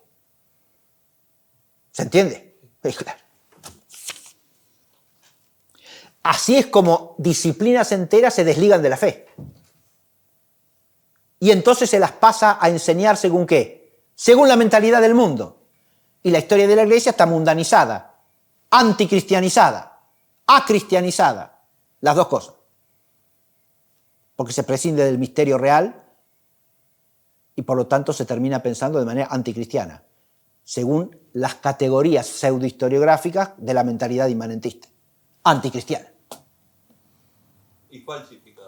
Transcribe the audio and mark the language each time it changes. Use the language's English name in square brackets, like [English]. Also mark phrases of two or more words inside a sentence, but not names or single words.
[Spanish] ¿Se entiende? Es claro. Así es como disciplinas enteras se desligan de la fe. Y entonces se las pasa a enseñar según qué, según la mentalidad del mundo. Y la historia de la Iglesia está mundanizada, anticristianizada, acristianizada, las dos cosas. Porque se prescinde del misterio real y por lo tanto se termina pensando de manera anticristiana, según las categorías pseudohistoriográficas de la mentalidad inmanentista, anticristiana. Y falsificadas.